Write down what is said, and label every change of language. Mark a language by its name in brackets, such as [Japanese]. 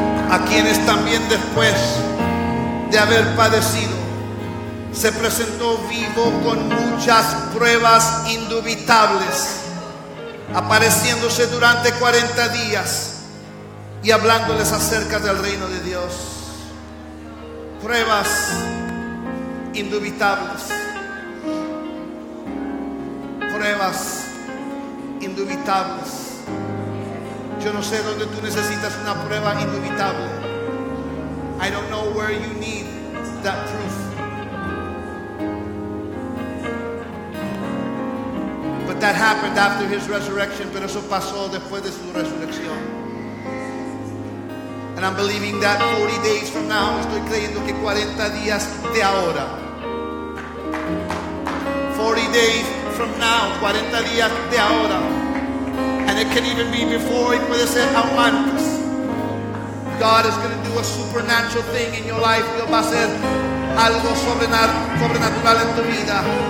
[Spanish] A quienes también después de haber padecido se presentó vivo con muchas pruebas indubitables, apareciéndose durante 40 días y hablándoles acerca del reino de Dios. Pruebas indubitables. Pruebas indubitables. Yo no sé dónde tú necesitas una prueba indubitable. [English] I don't know where you need that proof. But that happened after his resurrection. [Spanish] Pero eso pasó después de su resurrección. [English] And I'm believing that 40 days from now, [Spanish] estoy creyendo que 40 días de ahora, [English] 40 days from now, [Spanish] 40 días de ahora, [English] and it can even be before, [Spanish] y puede ser aún antes. [English] God is going to do a supernatural thing in your life. [Spanish] Dios va a hacer algo sobrenatural en tu vida.